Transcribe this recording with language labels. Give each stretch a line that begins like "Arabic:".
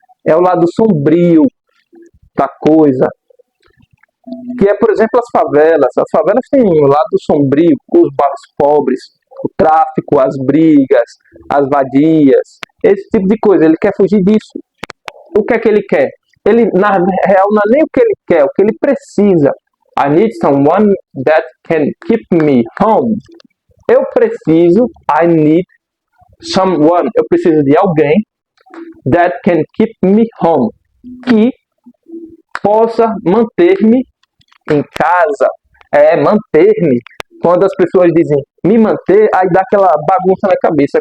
Portuguese: É o lado sombrio da coisa. Que é, por exemplo, as favelas. As favelas têm o lado sombrio, os bairros pobres, o tráfico, as brigas, as vadias, esse tipo de coisa. Ele quer fugir disso. O que é que ele quer? Ele, na real, não é nem o que ele quer, o que ele precisa.
English: I need someone that can keep me home.
Portuguese: Eu preciso,
English: I need someone,
Portuguese: eu preciso de alguém
English: that can keep me home,
Portuguese: que possa manter-me em casa. Manter-me. Quando as pessoas dizem me manter, aí dá aquela bagunça na cabeça.